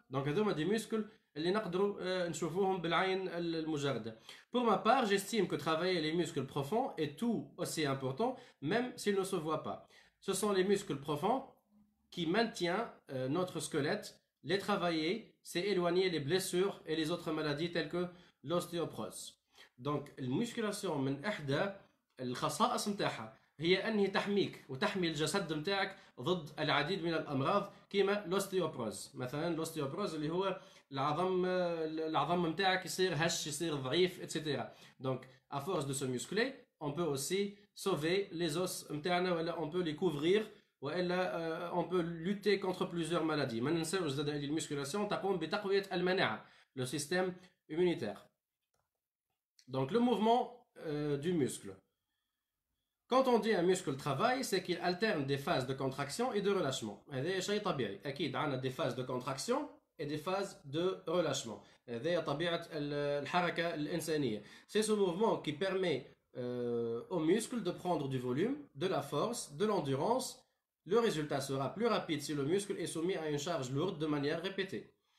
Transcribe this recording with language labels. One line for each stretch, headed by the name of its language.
Arabic: Donc هذوما des muscles اللي نقدروا نشوفوهم بالعين المجردة.
French: Pour ma part, j'estime que travailler les muscles profonds est tout aussi important, même s'ils ne se voient pas. Ce sont les muscles profonds qui maintiennent notre squelette. Les travailler, c'est éloigner les blessures et les autres maladies telles que l'ostéoporose.
Arabic: Donc, المسكولاسيون من إحدى الخصائص متاعها هي أنها تحميك وتحمي الجسد متاعك ضد العديد من الأمراض كيما
French: l'ostéoporose.
Arabic: مثلا l'ostéoporose اللي هو العظم متاعك يصير هش يصير ضعيف etc.
French: Donc, à force de se muscler, on peut aussi sauver les os
Arabic: متاعنا ولا
French: on peut les couvrir
Arabic: والا
French: on peut lutter contre plusieurs maladies.
Arabic: ما ننساوش زاد هذه المسكولاسيون تقوم بتقوية المناعة,
French: le système immunitaire. Donc le mouvement du muscle. Quand on dit un muscle travaille, c'est qu'il alterne des phases de contraction et de relâchement.
Arabic: هذا شيء طبيعي. أكيد عندنا
French: des phases de contraction et des phases de relâchement.
Arabic: هذا طبيعة الحركة الإنسانية.
French: C'est ce mouvement qui permet aux muscles de prendre du volume, de la force, de l'endurance. Le résultat sera plus rapide si le muscle est soumis à une charge lourde de manière répétée.